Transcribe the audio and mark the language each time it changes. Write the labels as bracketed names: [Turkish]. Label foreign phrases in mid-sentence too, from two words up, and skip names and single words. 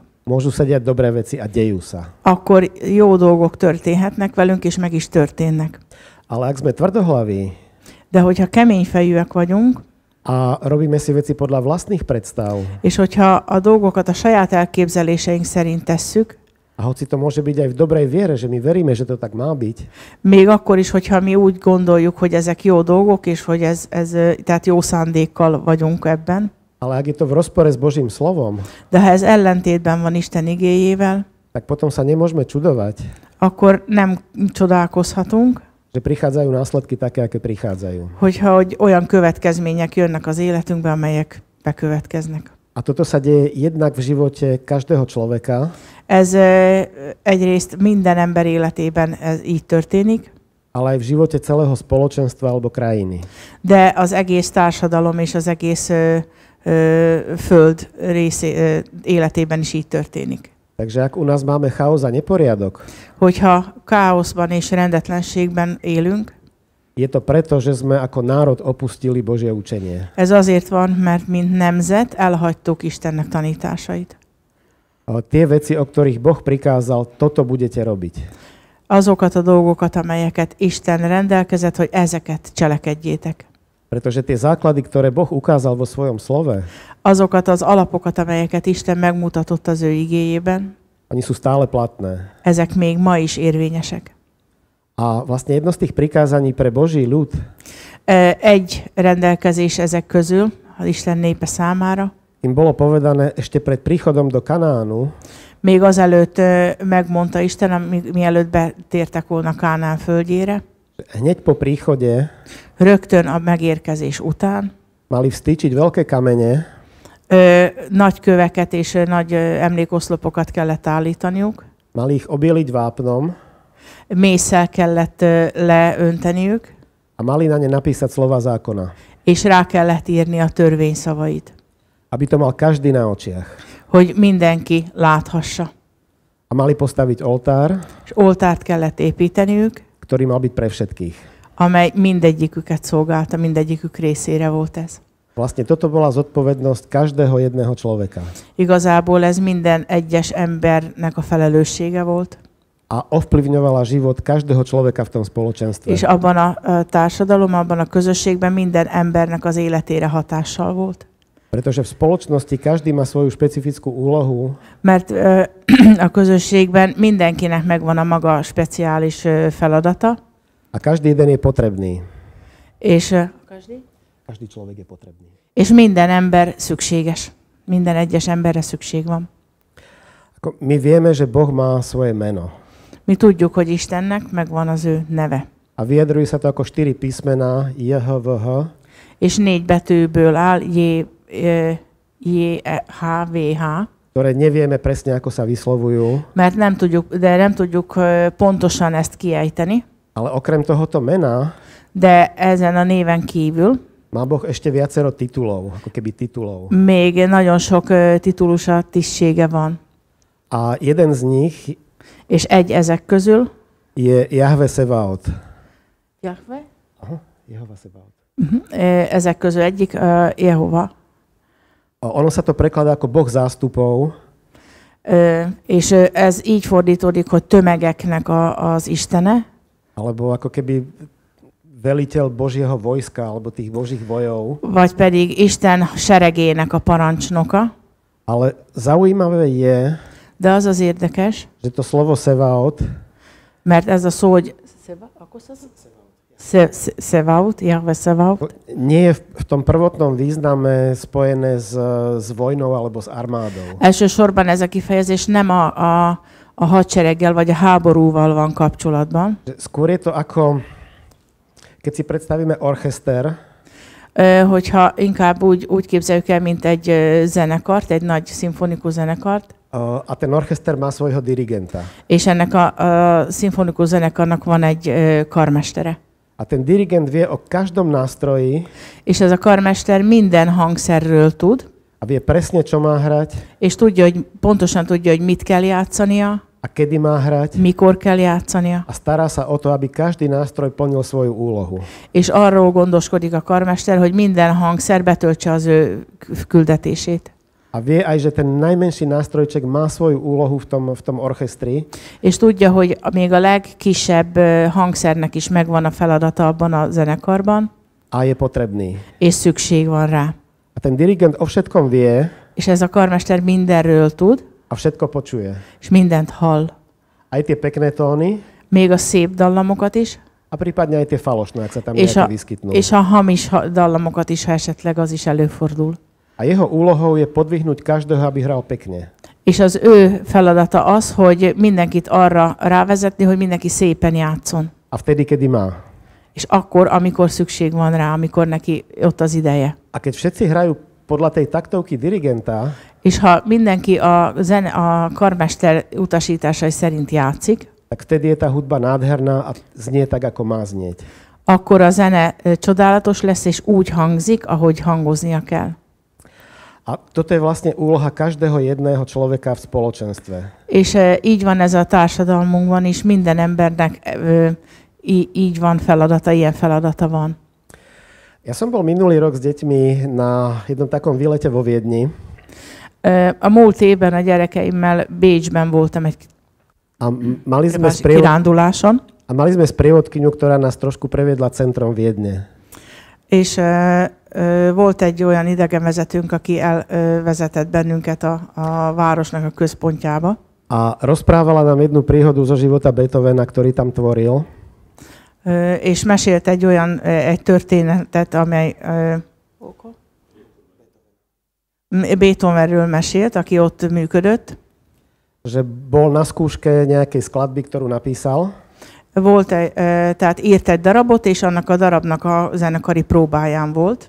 [Slovak] môžu sa diať dobré veci a dejú sa. [Hungarian] akkor jó dolgok történhetnek velünk, és meg is történnek. [Slovak] Ale ak sme tvrdohlaví [Hungarian] De hogyha keményfejűek vagyunk, [Slovak] a robíme si veci podľa vlastných predstav, [Hungarian] és hogyha a dolgokat a saját elképzeléseink szerint tesszük, [Slovak] a hoci to môže byť aj v dobrej viere, že my veríme, že to tak má byť, [Hungarian] még akkor is, hogyha mi úgy gondoljuk, hogy ezek jó dolgok, és hogy tehát jó szándékkal vagyunk ebben, [Slovak] ale ak je to v rozpore s Božím slovom, [Hungarian] de ha ez ellentétben van Isten igéjével, [Slovak] tak potom sa nemôžeme čudovať, [Hungarian] akkor nem csodálkozhatunk, [Slovak] že prichádzajú následky také, aké prichádzajú. [Hungarian] hogy olyan következmények jönnek az életünkbe, amelyek bekövetkeznek. [Slovak] A toto sa deje jednak v živote každého človeka, [Hungarian] Ez egyrészt minden ember életében ez így történik, [Slovak] ale aj v živote celého spoločenstva alebo krajiny. [Hungarian] de az egész társadalom és az egész föld életében is így történik. [Slovak] Takže ak u nás máme chaos a neporiadok, [Hungarian] Hogyha káoszban és rendetlenségben élünk, [Slovak] je to preto, že sme ako národ opustili Božie učenie. [Hungarian] ez azért van, mert mint nemzet elhagytuk Istennek tanításait. [Slovak] A tie veci, o ktorých Boh prikázal, toto budete robiť. [Hungarian] Azokat a dolgokat, amelyeket Isten rendelkezett, hogy ezeket cselekedjétek. [Slovak] Pretože tie základy, ktoré Boh ukázal vo svojom slove, [Hungarian] Azokat az alapokat, amelyeket Isten megmutatott az ő igéjében, [Slovak] oni sú stále platné. [Hungarian] ezek még ma is érvényesek. [Slovak] A vlastne jedno z tých prikázaní pre Boží ľud [Hungarian] Egy rendelkezés ezek közül, az Isten népe számára, [Slovak] im bolo povedané ešte pred príchodom do Kanánu, [Hungarian] még azelőtt megmondta Isten, mielőtt betértek volna Kánán földjére, [Slovak] hneď po príchode [Hungarian] rögtön a megérkezés után [Slovak] mali vstýčiť veľké kamene, [Hungarian] nagy köveket és nagy emlékoszlopokat kellett állítaniuk, [Slovak] mali ich obieliť vápnom [Hungarian] mésszel kellett leönteniük, [Slovak] a mali na ne napísať slova zákona, [Hungarian] és rá kellett írni a törvény szavait, [Slovak] aby to mal každý na očiach. [Hungarian] hogy mindenki láthassa. [Slovak] A mali postaviť oltár, [Hungarian] És oltárt kellett építeniük, [Slovak] ktorý mal byť pre všetkých. [Hungarian] amely mindegyiküket szolgálta, mindegyikük részére volt ez. [Slovak] Vlastne toto bola zodpovednosť každého jedného človeka. [Hungarian] Igazából ez minden egyes embernek a felelőssége volt, [Slovak] A ovplyvňovala život každého človeka v tom spoločenstve. [Hungarian] és abban a társadalom, abban a közösségben minden embernek az életére hatással volt. [Slovak] Pretože v spoločnosti každý má svoju špecifickú úlohu [Hungarian] Mert a közösségben mindenkinek megvan a maga speciális feladata, [Slovak] a každý jeden je potrebný. [Hungarian] és, [Slovak] Každý človek je potrebný. [Hungarian] és minden ember szükséges. Minden egyes emberre szükség van. [Slovak] My vieme, že Boh má svoje meno. [Hungarian] Mi tudjuk, hogy Istennek megvan az ő neve. [Slovak] A vyjadruje sa to ako 4 písmená JHVH, [Hungarian] És 4 betűből áll, JHVH, [Slovak] ktoré nevieme presne, ako sa vyslovujú, [Hungarian] mert nem tudjuk pontosan ezt kiejteni, [Slovak] ale okrem tohoto mena [Hungarian] de ezen a néven kívül [Slovak] má Boh ešte viacero titulov, ako keby titulov. [Hungarian] még nagyon sok titulusa, tisztsége van. [Slovak] A jeden z nich [Hungarian] És egy ezek közül [Slovak] je Jahve Sebaot. Jahve? Aha, Jehova Sebaot. [Hungarian] Ezek közül egyik Jehova. [Slovak] Ono sa to prekladá ako Boh zástupov, [Hungarian] És ez így fordítódik, hogy tömegeknek az Istene, [Slovak] alebo ako keby veliteľ Božieho vojska, alebo tých Božích bojov. [Hungarian] vagy pedig Isten seregének a parancsnoka. [Slovak] Ale zaujímavé je, [Hungarian] De az az érdekes, [Slovak] že to slovo Sebaot [Hungarian] mert ez a szó, hogy Sevaut, Jahve Sevaut, [Slovak] nie je v tom prvotnom význame spojené s vojnou alebo s armádou. [Hungarian] elsősorban ez a kifejezés nem a hadsereggel vagy a háborúval van kapcsolatban. [Slovak] Skôr je to ako, keď si predstavíme orchester, [Hungarian] Hogyha inkább úgy képzeljük el, mint egy zenekart, egy nagy szimfonikus zenekart, [Slovak] a ten orchester má svojho dirigenta. [Hungarian] és ennek a szimfonikus zenekarnak van egy karmestere. [Slovak] A ten dirigent vie o každom nástroji [Hungarian] És ez a karmester minden hangszerről tud, [Slovak] a vie presne, čo má hrať [Hungarian] és pontosan tudja, hogy mit kell játszania, [Slovak] a kedy má hrať [Hungarian] mikor kell játszania, [Slovak] a stará sa o to, aby každý nástroj plnil svoju úlohu. [Hungarian] és arról gondoskodik a karmester, hogy minden hangszer betöltse az ő küldetését. [Slovak] A vie aj, že ten najmenší nástrojček má svoju úlohu v tom orchestri. [Hungarian] És tudja, hogy még a legkisebb hangszernek is megvan a feladata abban a zenekarban, [Slovak] A je potrebný. [Hungarian] és szükség van rá. [Slovak] A ten dirigent o všetkom vie [Hungarian] És ez a karmester mindenről tud, [Slovak] a všetko počuje. [Hungarian] és mindent hall. [Slovak] Aj tie pekné tóny [Hungarian] Még a szép dallamokat is, [Slovak] a prípadne aj tie falošné, ak sa tam [Hungarian] és [Slovak] nejaké vyskytnú. [Hungarian] és a hamis dallamokat is, ha esetleg az is előfordul. [Slovak] A jeho úlohou je podvihnúť každého, aby hral pekne. [Hungarian] És az ő feladata az, hogy mindenkit arra rávezetni, hogy mindenki szépen játszon. [Slovak] A vtedy, kedy má. [Hungarian] És akkor, amikor szükség van rá, amikor neki ott az ideje. [Slovak] A keď všetci hrajú podľa tej taktovky dirigenta, [Hungarian] És ha mindenki a karmester utasításai szerint játszik, [Slovak] tak vtedy je tá hudba nádherná a znie tak, ako má znieť. [Hungarian] akkor a zene csodálatos lesz, és úgy hangzik, ahogy hangoznia kell. [Slovak] A toto je vlastne úloha každého jedného človeka v spoločenstve. [Hungarian] És így van ez a társadalmunkban is, minden embernek így van feladata, ilyen feladata van. [Slovak] Ja som bol minulý rok s deťmi na jednom takom výlete vo Viedni. [Hungarian] A múlt évben a gyerekeimmel Bécsben voltam egy kiránduláson. [Slovak] A mali sme sprievodkyňu, ktorá nás trošku previedla centrom Viedne. [Hungarian] És volt egy olyan idegenvezetőnk, aki elvezetett bennünket a városnak a központjába. [Slovak] A rozprávala nám jednu príhodu zo života Beethovena, ktorý tam tvoril. [Hungarian] És mesélt egy történetet, amely Beethovenről mesélt, aki ott működött. [Slovak] Že bol na skúške nejakej skladby, ktorú napísal. [Hungarian] Tehát írt egy darabot, és annak a darabnak a zenekari próbáján volt.